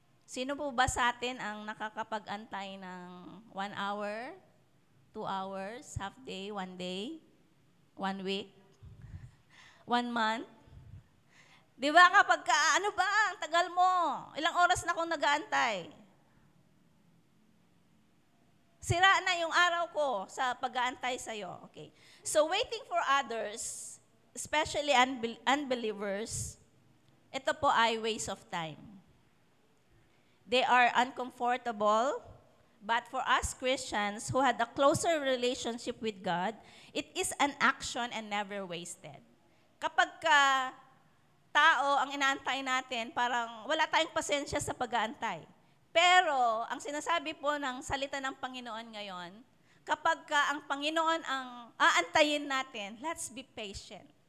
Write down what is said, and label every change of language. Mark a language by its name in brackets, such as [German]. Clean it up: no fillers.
[Filipino] Sino po ba sa atin ang nakakapag-antay ng [English] 1 hour, 2 hours, half day, 1 day, 1 week, 1 month? [Filipino] Di ba kapag ano ba, ang tagal mo? Ilang oras na akong nag-aantay? Sira na yung araw ko sa pag-aantay sa'yo. [English] Okay. So, waiting for others, especially unbelievers, [Filipino] ito po ay [English] waste of time. They are uncomfortable, but for us Christians who had a closer relationship with God, it is an action and never wasted. [Filipino] Kapag tao ang inaantay natin, parang wala tayong pasensya sa pag-aantay. Pero, ang sinasabi po ng salita ng Panginoon ngayon, kapag ang Panginoon ang aantayin natin, [English] let's be patient.